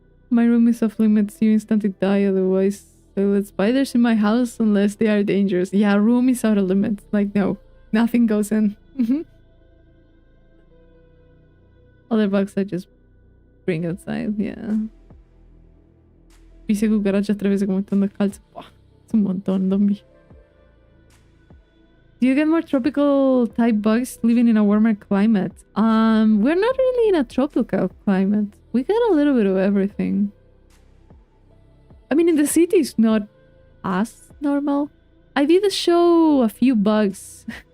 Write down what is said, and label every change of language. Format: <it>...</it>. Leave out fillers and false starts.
<en>My room is off limits. You instantly die otherwise. So let spiders in my house unless they are dangerous. Yeah, room is out of limits. Like, no. Nothing goes in. Other bugs I just bring outside. Yeah.</en> <es>Pise cucarachas 3 veces como estando descalzo. Es un montón, zombie.</es> <en>Do you get more tropical type bugs living in a warmer climate? We're not really in a tropical climate. We get a little bit of everything. I mean, in the city it's not as normal. I did show a few bugs</en>